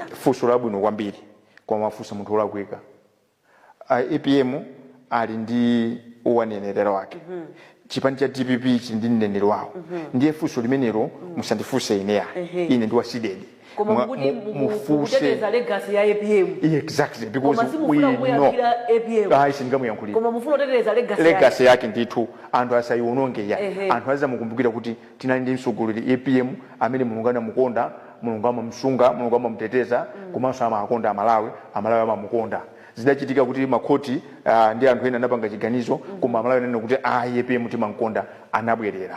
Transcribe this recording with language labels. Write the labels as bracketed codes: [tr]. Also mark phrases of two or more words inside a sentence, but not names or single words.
[ny] Funso labwino kwambiri kwa mafunsa munthu olakwika. APM ali ndi uwanenero wake. Chipani cha DPP chili ndi mneneri wawo. Ndiye funso limenelo musandifunse ine ya. Ine ndi wasidedi. Koma mukuteteza legacy ya APM. [en] Exactly, because we know APM. [ny] Singamuyankhulira. Koma mufuna kuteteza legacy yake ndithu anthu asayiwononge ya. Anthu azamukumbukira kuti tinali ndi mtsogoleri APM amene Mulungu anamukonda, Mulungu amamsunga, Mulungu amamuteteza, komanso amakonda Amalawi amamukonda. Zidachitika kuti makhoti ndi anthu ena anapanga chiganizo koma Amalawi anena kuti APM timankonda anabwerera.